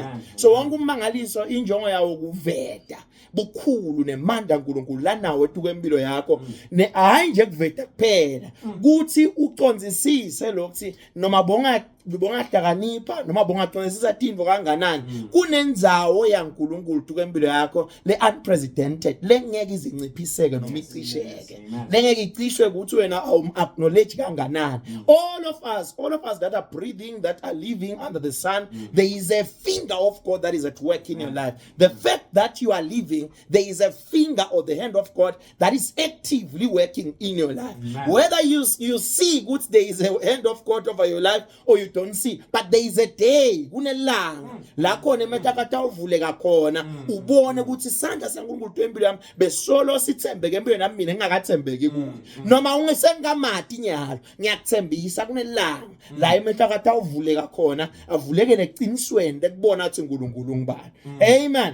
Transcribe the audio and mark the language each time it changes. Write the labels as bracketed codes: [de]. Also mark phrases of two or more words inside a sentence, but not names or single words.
[ss] So wonke ummangaliso injongo yawo kuveta bukhulu nemandla uNkulunkulu lanawo etukwempilo yakho hayi nje kuveta kuphela kuthi uconzisise lokuthi noma bonga hlakanipha noma bongaconzisisa tindvo kanganani kunenzawo yaNkulunkulu tukwempilo yakho le unprecedented lengeke izinciphiseke noma icisheke lengeke icishwe ukuthi wena acknowledge kanganani. [en] All of us that are breathing, that are living under the sun, there is a finger of God that is at work in your life. The fact that you are living, there is a finger or the hand of God that is actively working in your life. Whether you see good there is a hand of God over your life or you don't see, but there is a day [ss] kunelanga la khona emetakata uvuleka khona ubone ukuthi isandla saNkulunkulu empilo yami besolo sithembeke empilweni nami mina ngingakathembeki kuyo noma ungesengamati nyalo ngiyakuthembisa kunelanga la emetakata uvuleka khona avulekele eqinisweni lekubona ukuthi uNkulunkulu ngubani. Amen.